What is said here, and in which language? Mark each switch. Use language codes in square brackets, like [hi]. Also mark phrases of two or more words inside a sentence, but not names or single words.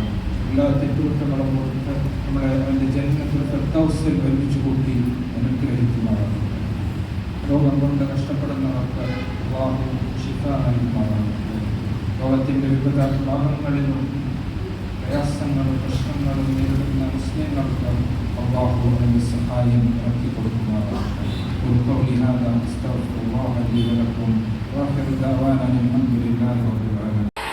[ml] എല്ലാ തെറ്റുകുറ്റങ്ങളും കൊടുത്ത് നമ്മളെ അവൻ്റെ ജന്നത്തുൽ ഫിർദൗസിൽ ഒരുമിച്ച് കൂട്ടി അനുഗ്രഹിക്കുമാറാണ്. രോഗം കൊണ്ട് കഷ്ടപ്പെടുന്നവർക്ക് അല്ലാഹു ശിഫ നൽകുമാറാണ്. ലോകത്തിൻ്റെ വിവിധ ഭാഗങ്ങളിലും പ്രയാസങ്ങളും പ്രശ്നങ്ങളും നേരിടുന്ന മുസ്ലിങ്ങൾക്ക് അല്ലാഹു അതിൻ്റെ സഹായം ഇറക്കി കൊടുക്കുമാറാണ്. [ar] قولي هذا استغفر الله لي ولكم واخر دعوانا الحمد لله رب العالمين.